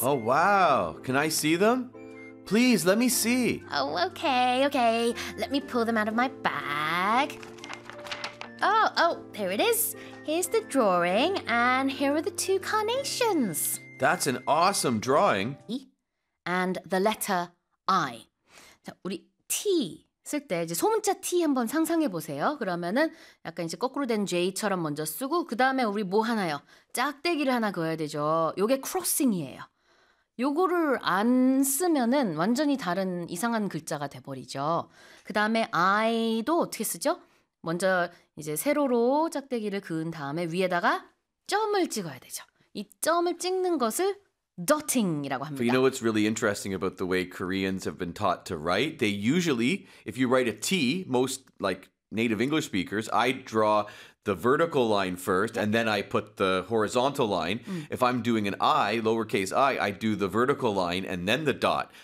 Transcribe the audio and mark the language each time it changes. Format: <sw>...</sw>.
<en>Oh, wow. Can I see them? Please, let me see. Oh, okay. Let me pull them out of my bag. Oh, there it is. Here's the drawing, and here are the two carnations. That's an awesome drawing. And the letter I.</en> <ko>자, 우리 T 쓸 때 이제 소문자 T 한번 상상해 보세요. 그러면은 약간 이제 거꾸로 된 J처럼 먼저 쓰고 그 다음에 우리 뭐 하나요? 짝대기를 하나 그어야 되죠. 요게 크로싱이에요. 요거를 안 쓰면은 완전히 다른 이상한 글자가 돼버리죠. 그 다음에 I도 어떻게 쓰죠? 먼저 이제 세로로 짝대기를 그은 다음에 위에다가 점을 찍어야 되죠. 이 점을 찍는 것을 dotting이라고 합니다.</ko> <en>But you know what's really interesting about the way Koreans have been taught to write? They usually, if you write a T, most like native English speakers, I draw the vertical line first and then I put the horizontal line. If I'm doing an I, lowercase I do the vertical line and then the dot.</en>